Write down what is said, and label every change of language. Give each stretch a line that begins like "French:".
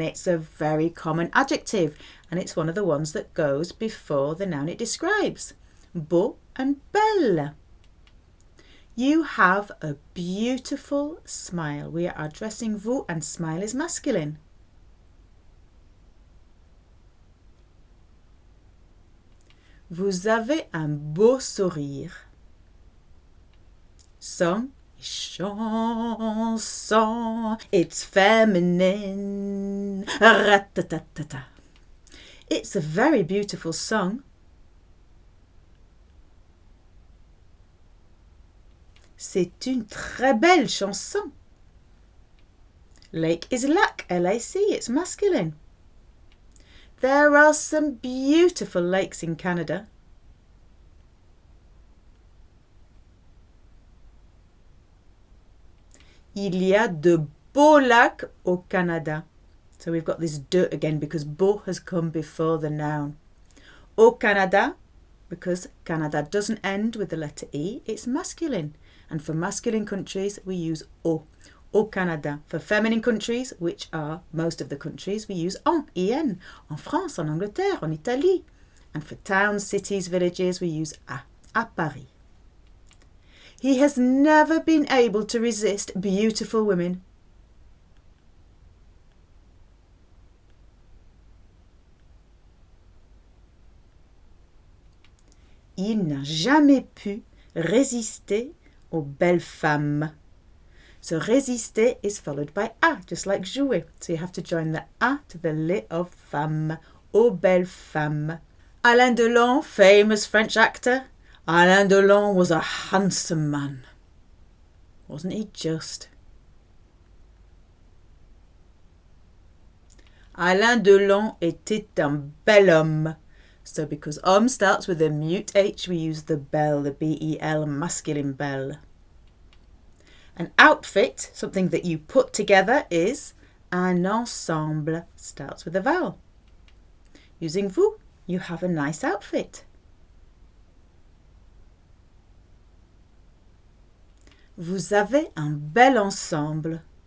English: It's a very common adjective and it's one of the ones that goes before the noun it describes. Beau and belle. You have a beautiful smile. We are addressing vous and smile is masculine.
French: Vous avez un beau sourire.
English: Song, chanson, it's feminine. Ratatatata. It's a very beautiful song.
French: C'est une très belle chanson.
English: Lake is lac, L-A-C, it's masculine. There are some beautiful lakes in Canada.
French: Il y a de beaux lacs au Canada.
English: So we've got this de again because beau has come before the noun. Au Canada, because Canada doesn't end with the letter E, it's masculine. And for masculine countries, we use au. Au Canada. For feminine countries, which are most of the countries, we use en, en.
French: En France, en Angleterre, en Italie.
English: And for towns, cities, villages, we use à Paris. He has never been able to resist beautiful women.
French: Il n'a jamais pu résister aux belles femmes.
English: So résister is followed by a, just like jouer. So you have to join the a to the lit of femme.
French: Aux belles femmes.
English: Alain Delon, famous French actor. Alain Delon was a handsome man. Wasn't he just?
French: Alain Delon était un bel homme.
English: So because homme starts with a mute H, we use the belle, the B-E-L, masculine belle. An outfit, something that you put together, is un ensemble, starts with a vowel. Using vous, you have a nice outfit.
French: Vous avez un bel ensemble.